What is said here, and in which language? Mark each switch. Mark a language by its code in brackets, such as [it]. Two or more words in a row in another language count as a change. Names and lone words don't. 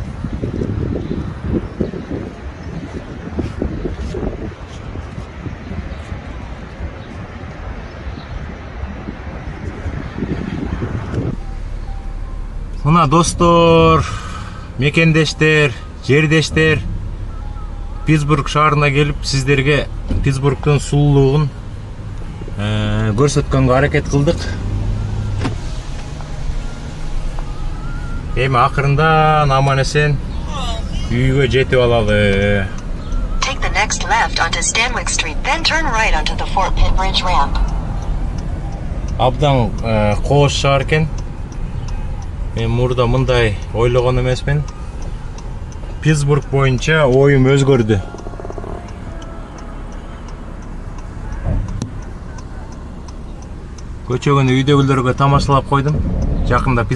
[ky] Мына достор, мекендештер, жердештер, Питтсбург шаарына келип, сиздерге Питтсбургдун сулуулугун көрсөткөнгө аракет кылдык. Эми акырында аман-эсен үйгө жетип алалы. [en] Take the next left onto Stanwyck Street, then turn right onto the Fort Pitt Bridge ramp. [ky] Абдан кооз шаар экен. Мен мурда мындай ойлогон эмесмин. Питтсбург боюнча оюм өзгөрдү. Көчөгүнү үйдөгүлөргө тамашалап койдум.